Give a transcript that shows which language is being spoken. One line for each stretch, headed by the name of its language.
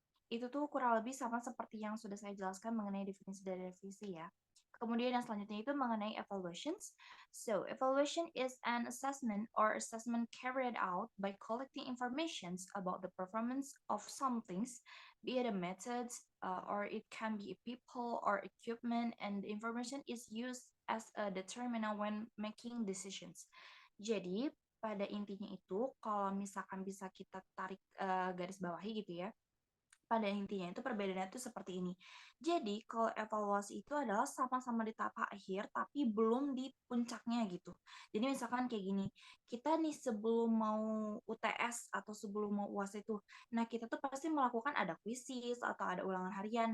Indonesian: Itu tuh kurang lebih sama seperti yang sudah saya jelaskan mengenai definisi dari revisi ya. Kemudian yang selanjutnya itu mengenai evaluations.
English: So, evaluation is an assessment or assessment carried out by collecting informations about the performance of some things, be it a method, or it can be a people or equipment, and the information is used as a determinant when making decisions.
Indonesian: Jadi, pada intinya itu, kalau misalkan bisa kita tarik garis bawahi gitu ya, pada intinya itu perbedaannya itu seperti ini. Jadi kalau evaluasi itu adalah sama-sama di tahap akhir tapi belum di puncaknya gitu. Jadi misalkan kayak gini, kita nih sebelum mau UTS atau sebelum mau UAS itu, nah kita tuh pasti melakukan ada kuisis atau ada ulangan harian.